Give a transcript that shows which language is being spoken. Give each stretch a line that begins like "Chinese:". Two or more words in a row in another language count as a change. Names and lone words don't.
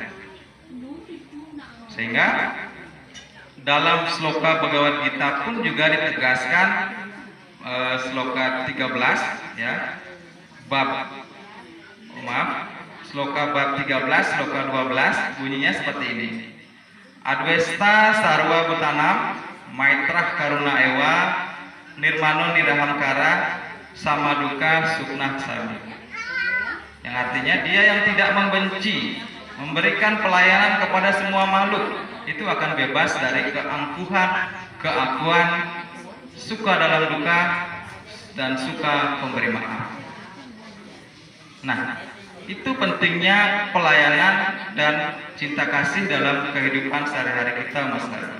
Indonesian: Sehingga dalam sloka Bhagavad Gita pun juga ditegaskan, sloka 13 ya, sloka bab 13, sloka 12 bunyinya seperti ini.
Sanskrit: Adwesta sarwa butanam maitrah karuna ewa nirmano nirahamkara samaduka sukna sami.
Indonesian: Yang artinya dia yang tidak membenci, memberikan pelayanan kepada semua makhluk, itu akan bebas dari keangkuhan, keakuan, suka dalam duka, dan suka pemberi maaf. Nah, itu pentingnya pelayanan dan cinta kasih dalam kehidupan sehari-hari kita, Mas Dharma.